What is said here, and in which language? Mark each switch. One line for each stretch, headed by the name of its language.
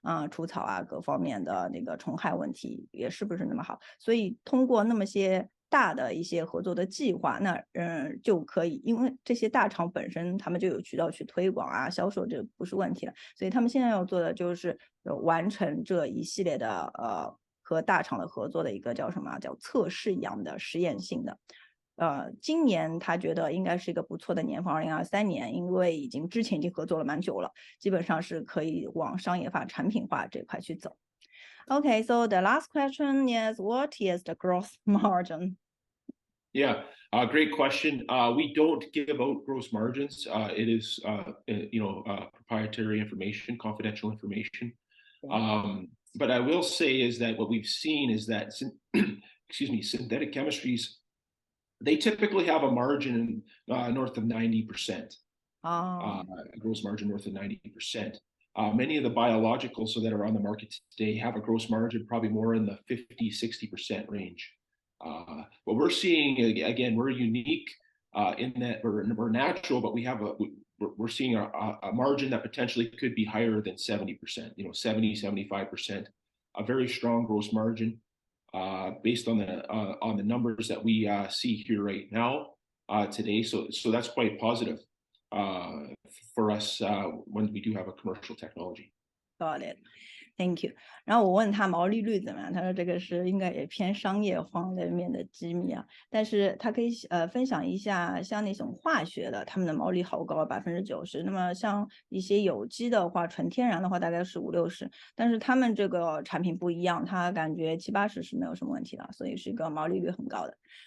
Chinese: 除草啊各方面的那个虫害问题也是不是那么好，所以通过那么些大的一些合作的计划，那就可以，因为这些大厂本身他们就有渠道去推广啊销售，这不是问题了，所以他们现在要做的就是完成这一系列的和大厂的合作的一个叫什么叫测试一样的实验性的。今年他觉得应该是一个不错的年份，2023年，因为之前已经合作了蛮久了，基本上是可以往商业化、产品化这块去走。
English: Okay, so the last question is, what is the gross margin? Yeah, great question. We don't give out gross margins. It is, proprietary information, confidential information. But I will say is that what we've seen is that, synthetic chemistries, they typically have a margin north of 90%. Gross margin north of 90%. Many of the biologicals that are on the market today have a gross margin probably more in the 50-60% range. What we're seeing, again, we're unique in that we're natural, but we're seeing a margin that potentially could be higher than 70%, 70-75%, a very strong gross margin. Based on the numbers that we see here right now today, so that's quite positive for us when we do have a commercial technology. Got it. Thank you.
Chinese: 然后我问他毛利率怎么样，他说这个是应该也偏商业方面的机密啊，但是他可以分享一下像那种化学的，他们的毛利好高，90%。那么像一些有机的话，纯天然的话大概是50-60%，但是他们这个产品不一样，他感觉70-80%是没有什么问题的，所以是一个毛利率很高的。